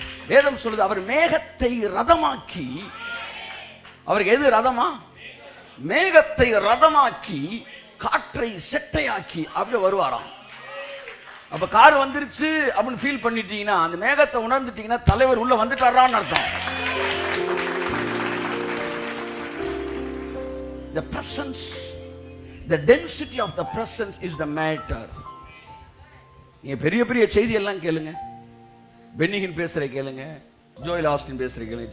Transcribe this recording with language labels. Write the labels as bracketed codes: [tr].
[ta] வேதம் சொல்லுது, அவர் மேகத்தை ரதமாக்கி, அவருக்கு எது ரதமா? மேகத்தை ரதமாக்கி காற்றை செட்டையாக்கி அப்படியே வருவாராம். அப்ப கார் வந்துருச்சு அப்படின்னு ஃபீல் பண்ணிட்டீங்கன்னா, அந்த மேகத்தை உணர்ந்துட்டீங்கன்னா தலைவர் உள்ள வந்துட்டாரான்னு அர்த்தம். [en] The presence, the density of the presence is the matter. [ta] நீங்க பெரிய பெரிய செய்தி எல்லாம் கேளுங்க. பென்னிகின் பேசுற கேளுங்க, ஜோயல் ஆஸ்டின் பேசுற கேளுங்க.